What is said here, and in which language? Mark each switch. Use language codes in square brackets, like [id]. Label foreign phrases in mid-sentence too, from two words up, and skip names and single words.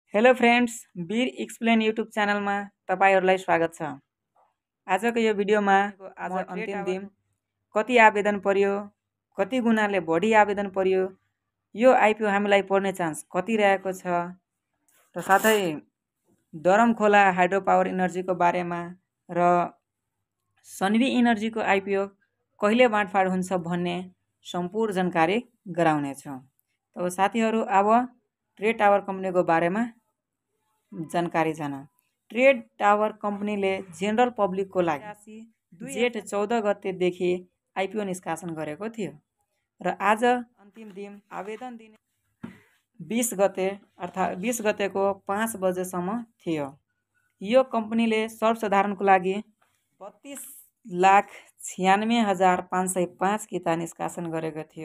[en] hello friends, [ne] वीर एक्सप्लेन यूट्यूब चैनल में तपाईहरुलाई स्वागत छ। आजको यो भिडियोमा आज अन्तिम दिन कति आवेदन पर्यो, कति गुणाले बढी आवेदन पर्यो, यो आईपीओ हामीलाई पर्ने चान्स कति रहेको छ र साथै दरमखोला हाइड्रो पावर एनर्जी को बारेमा र सन्वी एनर्जी को आईपीओ कहिले बाँडफाँड हुन्छ भन्ने सम्पूर्ण जानकारी गराउने छु। तो साथीहरु अब ट्रेड टावर कंपनी को बारेमा जानकारी जाना। ट्रेड टावर कंपनी ले [en] general public [ne] को लागि जेठ 14 गतेदेखि आईपीओ निष्कासन गरेको थियो र आज अन्तिम दिन आवेदन दिने 20 गते अर्थात 20 गतेको 5 बजेसम्म थियो। यो कंपनीले सर्वसाधारणको लागि 32,96,505 किता निष्कासन गरेको थियो।